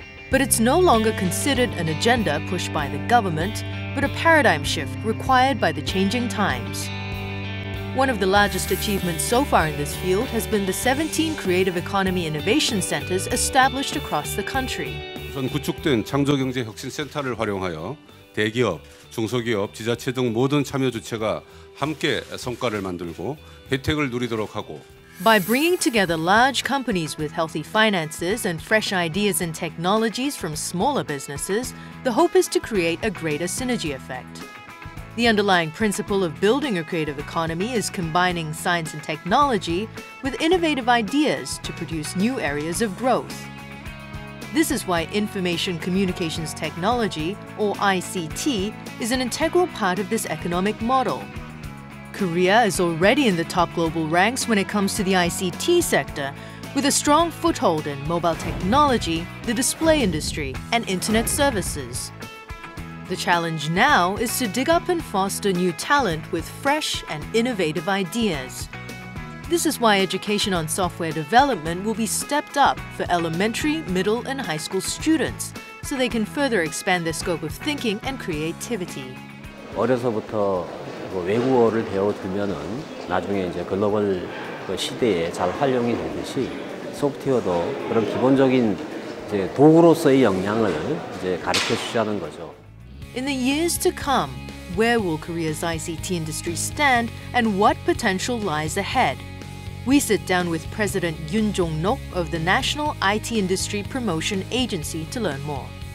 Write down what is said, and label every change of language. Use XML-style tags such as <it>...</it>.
<en>But it's no longer considered an agenda pushed by the government, but a paradigm shift required by the changing times. One of the largest achievements so far in this field has been the 17 Creative Economy Innovation Centers established across the country.</en> <ko>우선 구축된 창조경제혁신센터를 활용하여 대기업, 중소기업, 지자체 등 모든 참여 주체가 함께 성과를 만들고 혜택을 누리도록 하고</ko> <en>By bringing together large companies with healthy finances and fresh ideas and technologies from smaller businesses, the hope is to create a greater synergy effect. The underlying principle of building a creative economy is combining science and technology with innovative ideas to produce new areas of growth. This is why Information Communications Technology, or ICT, is an integral part of this economic model. Korea is already in the top global ranks when it comes to the ICT sector, with a strong foothold in mobile technology, the display industry, and internet services. The challenge now is to dig up and foster new talent with fresh and innovative ideas. This is why education on software development will be stepped up for elementary, middle, and high school students, so they can further expand their scope of thinking and creativity.</en> <ko>어려서부터 외국어를 배워두면은 나중에 이제 글로벌 시대에 잘 활용이 되듯이 소프트웨어도 그런 기본적인 이제 도구로서의 역량을 이제 가르쳐 주자는 거죠.</ko> <en>In the years to come, where will Korea's ICT industry stand and what potential lies ahead? We sit down with President Yoon Jong-nok of the National IT Industry Promotion Agency to learn more.</en>